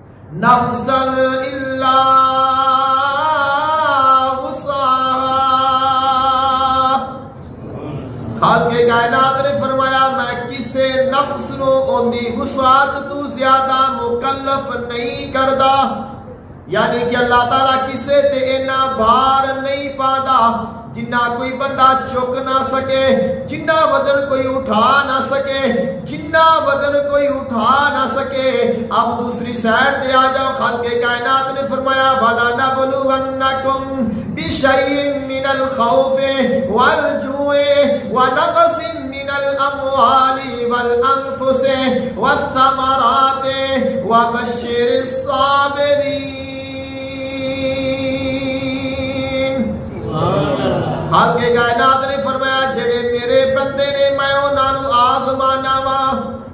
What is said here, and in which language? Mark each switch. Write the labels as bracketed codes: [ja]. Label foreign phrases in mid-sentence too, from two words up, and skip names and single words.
[ar] نفسا الا وسعها. [pa] خالق کائنات نے فرمایا میں کسے نفس نو اوندی وسعت تو زیادہ مکلف نہیں کردا. یعنی کہ اللہ تعالیٰ کسے تے اینا بھار نہیں پادا جنہ کوئی بندہ چک نہ سکے، جنہ وزن کوئی اٹھا نہ سکے، جنہ وزن کوئی اٹھا نہ سکے. اب دوسری سائڈ تے آ جاؤ. خالق کائنات نے فرمایا [ar] وَلَنَبْلُوَنَّكُمْ بِشَيْءٍ مِّنَ الْخَوْفِ وَالْجُوعِ وَنَقْصٍ مِّنَ الْأَمْوَالِ وَالْأَنفُسِ وَالثَّمَرَاتِ وَبَشِّرِ الصَّابِرِينَ. [pa] خالق کائنات نے فرمایا جڑے میرے بندے نے میں انہاں نوں آزمانا وا.